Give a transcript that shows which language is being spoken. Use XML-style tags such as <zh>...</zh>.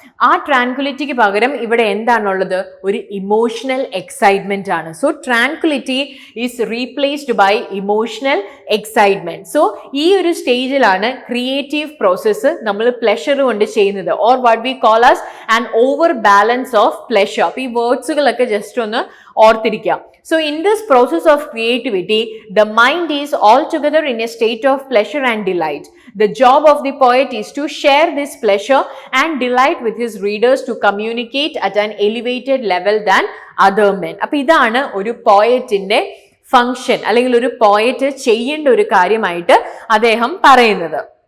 <ml>ആ ട്രാൻക്വിലിറ്റിക്ക് പകരം ഇവിടെ എന്താണുള്ളത്, ഒരു ഇമോഷണൽ എക്സൈറ്റ്മെന്റ് ആണ്.</ml> <en>So tranquillity is replaced by emotional excitement.</en> <ml>So ഈ ഒരു സ്റ്റേജിലാണ് ക്രിയേറ്റീവ് പ്രോസസ്സ് നമ്മൾ പ്ലഷർ കൊണ്ട് ചെയ്യുന്നത്,</ml> <en>Or what we call as an over balance of pleasure.</en> <ml>അപ്പോൾ ഈ വേർഡ്സുകളൊക്കെ ജസ്റ്റ് ഒന്ന് ഓർത്തിരിക്കുക.</ml> <en>So in this process of creativity, the mind is altogether in a state of pleasure and delight. The job of the poet is to share this pleasure and delight with his readers, to communicate at an elevated level than other men.</en> <ml>അപ്പോൾ ഇതാണ് ഒരു പോയറ്റിന്റെ function, അല്ലെങ്കിൽ ഒരു poet ചെയ്യേണ്ട ഒരു കാര്യമായിട്ട് അദ്ദേഹം പറയുന്നത്.</ml>